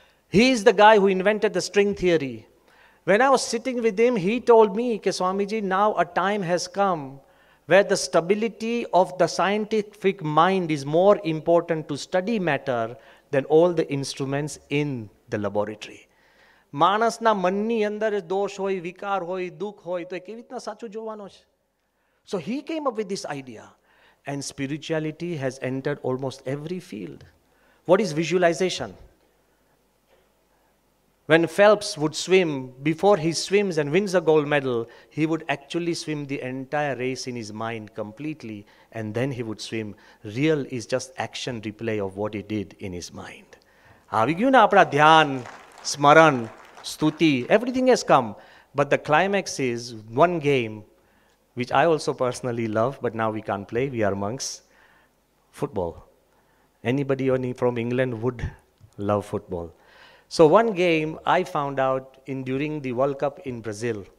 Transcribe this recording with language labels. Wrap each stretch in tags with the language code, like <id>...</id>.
<en>He is the guy who invented the string theory. When I was sitting with him, he told me, Swamiji, now a time has come where the stability of the scientific mind is more important to study matter than all the instruments in the laboratory.</en> <gu>માણસના મનની અંદર દોષ હોય, વિકાર હોય, દુઃખ હોય, તો એ કેવી રીતના સાચું જોવાનો છે?</gu> <en>So he came up with this idea. And spirituality has entered almost every field. What is visualization? When Phelps would swim, before he swims and wins a gold medal, he would actually swim the entire race in his mind completely, and then he would swim. Real is just action replay of what he did in his mind.</en> <gu>આવી ગયું ને આપણા ધ્યાન, સ્મરણ, સ્તુતિ,</gu> <en>everything has come. But the climax is one game, which I also personally love, but now we can't play, we are monks. Football. Anybody from England would love football. So one game I found out during the World Cup in Brazil.</en>